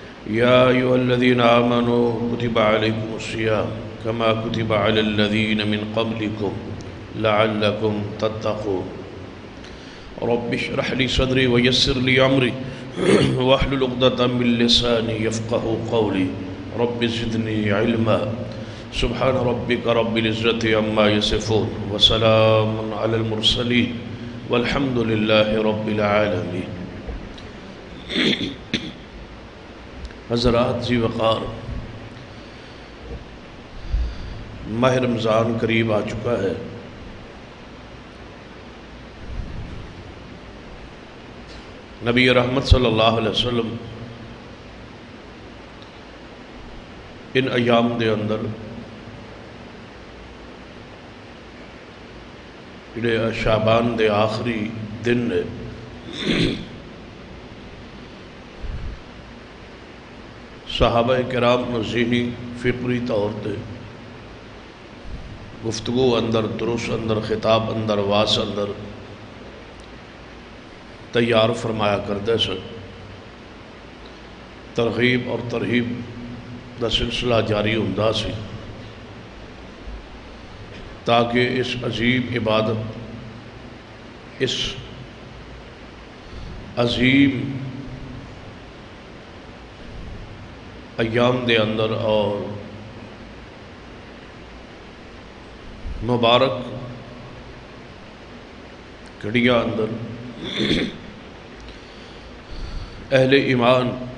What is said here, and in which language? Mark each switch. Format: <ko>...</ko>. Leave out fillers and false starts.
<ar>يا أيها الذين آمنوا كتب عليكم الصيام كما كتب على الذين من قبلكم لعلكم تتقون رب اشرح لي صدري ويسر لي أمري واحلل عقدة من لساني يفقهوا قولي رب زدني علما سبحان ربك رب العزة عما يصفون وسلام على المرسلين والحمد لله رب العالمين.</ar> <ur>حضرات ذی وقار، ماہ رمضان قریب آ چکا ہے.</ur> <pa>نبی رحمت صلی اللہ علیہ وسلم ان ایام دے اندر جڑے شعبان دے آخری دن نے صحابہ کرام نو ذہنی فکری طور تے گفتگو اندر، دروس اندر، خطاب اندر، واس اندر تیار فرمایا کردے سن. ترغیب اور ترہیب دا سلسلہ جاری ہوندا سی تاکہ اس عظیم عبادت، اس عظیم ایام دے اندر اور مبارک گھڑیاں اندر اہل ایمان</pa>